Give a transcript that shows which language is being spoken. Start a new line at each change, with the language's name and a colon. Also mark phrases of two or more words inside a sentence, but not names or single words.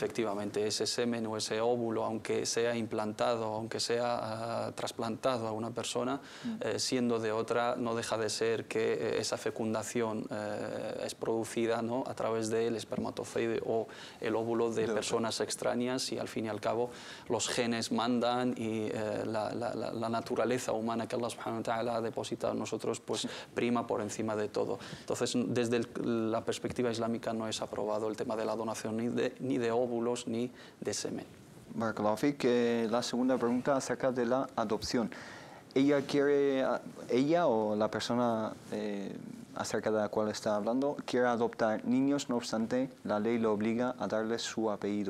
Spanish: Efectivamente, ese semen o ese óvulo, aunque sea implantado, aunque sea trasplantado a una persona, siendo de otra, no deja de ser que esa fecundación es producida, ¿no?, a través del espermatozoide o el óvulo de personas extrañas, y al fin y al cabo los genes mandan y la naturaleza humana que Allah
Arabic: سبحانه وتعالى
Spanish: ha depositado en nosotros pues prima por encima de todo. Entonces, desde la perspectiva islámica no es aprobado el tema de la donación ni de óvulos ni de semen.
Arabic: بارك الله فيك.
Spanish: La segunda pregunta acerca de la adopción. Ella o la persona acerca de la cual está hablando quiere adoptar niños, no obstante la ley lo obliga a darles su apellido.